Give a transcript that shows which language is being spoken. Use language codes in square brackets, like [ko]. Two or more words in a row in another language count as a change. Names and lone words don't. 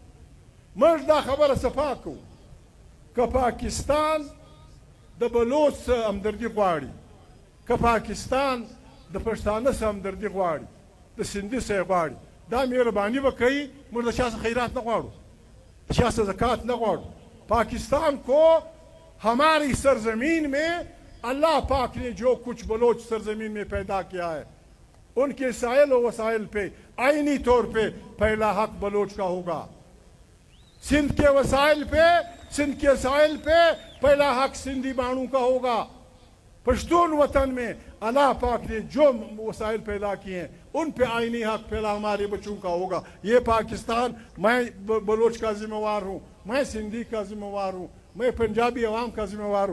[ps] موږ دا خبره صفا کوو که پاکستان د بلوڅ همدردي غواړي، که پاکستان د پښتانه سره همدردي غواړي، د سندي سره غواړي، دا مهرباني به کوي. موږ د چا څخه خیرات نه غواړو، د چا څخه زکات نه غواړو. [ur] پاکستان کو ہماری سرزمین میں اللہ پاک نے جو کچھ بلوچ سرزمین میں پیدا کیا ہے ان کے سائل و وسائل پہ آئینی طور پہ پہلا حق بلوچ کا ہوگا. سندھ کے وسائل پہ سندھ کے ساحل پہ پہلا حق سندھی مانو کا ہوگا. پشتون وطن میں اللہ پاک نے جو وسائل پیدا کیے ہیں ان پہ آئینی حق پہلا ہمارے بچوں کا ہوگا. یہ پاکستان، میں بلوچ کا ذمہ وار ہوں، میں سندھی کا ذمہ وار ہوں، میں پنجابی عوام کا ذمہ وار ہوں.